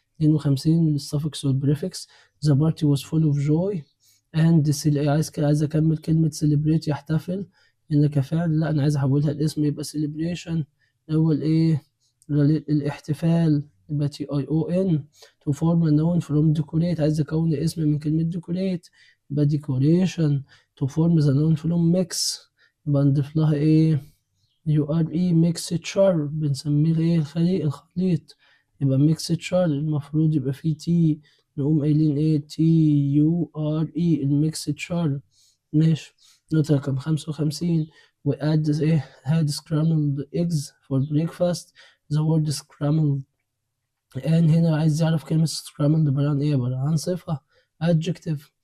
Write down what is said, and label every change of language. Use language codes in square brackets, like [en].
[ar] 52 الsuffix والprefix [en] the party was full of joy and [ar] عايز أكمل كلمة celebrate يحتفل إن كفعل لا أنا عايز أحولها الاسم يبقى celebration أول الاحتفال يبقى TION [en] to form a noun from decorate [ar] عايز أكون اسم من كلمة decorate يبقى decoration [en] to form the noun from mix [ar] يبقى نضيف لها URE mixture بنسميه الخليط. يبقى ميكستشر المفروض يبقى فيه تي، نقوم قايلين ايه TURE الميكستشر. ماشي. نقطة رقم 55 [en] we add ايه had scrambled eggs for breakfast. the word scrambled and [ar] هنا عايز يعرف كلمة scrambled عبارة عن ايه، عبارة عن صفة adjective.